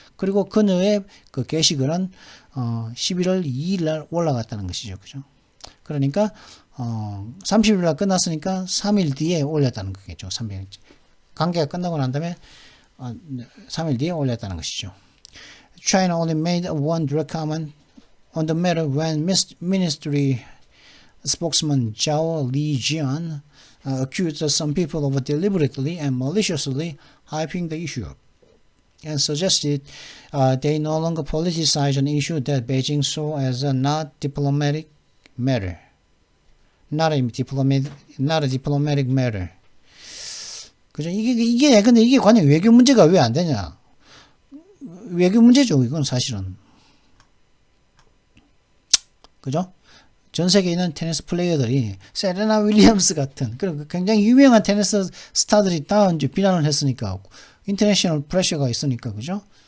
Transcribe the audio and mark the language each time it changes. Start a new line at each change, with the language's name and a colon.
Korean: 그리고 그녀의 그 게시글은 11월 2일 날 올라갔다는 것이죠. 그죠? 그러니까 30일 날 끝났으니까 3일 뒤에 올렸다는 거겠죠. 3일. 관계가 끝나고 난 다음에 3일 뒤에 올렸다는 것이죠.
English: China only made one direct comment on the matter when ministry spokesman Zhao Lijian accused some people of deliberately and maliciously hyping the issue up and suggested they no longer politicize an issue that Beijing saw as a not diplomatic matter. Not a diplomatic matter. 그죠?
Korean: 근데 이게 관련 외교 문제가 왜 안 되냐? 외교 문제죠, 이건 사실은. 그죠? 전 세계에 있는 테니스 플레이어들이 세레나 윌리엄스 같은 그런 굉장히 유명한 테니스 스타들이 다 이제 비난을 했으니까 인터내셔널 프레셔가 있으니까 그죠?